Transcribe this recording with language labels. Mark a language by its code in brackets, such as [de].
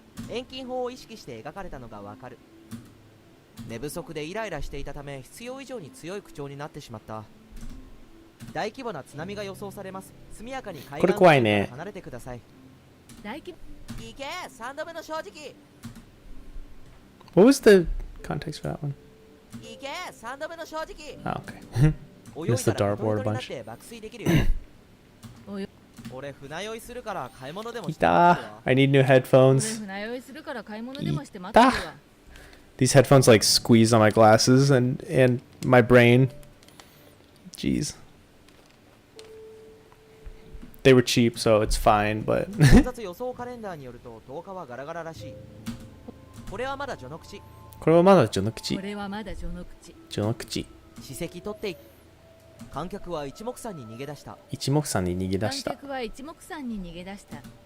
[ja] 遠近法を意識して描かれたのがわかる。寝不足でイライラしていたため必要以上に強い口調になってしまった。大規模な津波が予想されます。速やかに海岸から離れてください。大規模。いけ3度目の正直。 [en] What was the context for that one? [ja] いけ3度目の正直。 [en] Oh, okay. [ja] 泳いだらヘトヘトになって爆睡できるよ。俺船酔いするから買い物でもして待ってるわ。 [en] I need new [ja] 俺 [en] headphones. [ja] 船酔いするから買い物でもして待ってるわ。 [en] These headphones like squeeze on my glasses and my brain. Jeez. They were cheap, so it's fine, but [ja] 混雑予想カレンダーによると10日はガラガラらしい。これはまだ序の口。これはまだ序の口。これはまだ序の口。序の口。史跡取っていく。観客は一目散に逃げ出した。一目散に逃げ出した。観客は一目散に逃げ出した。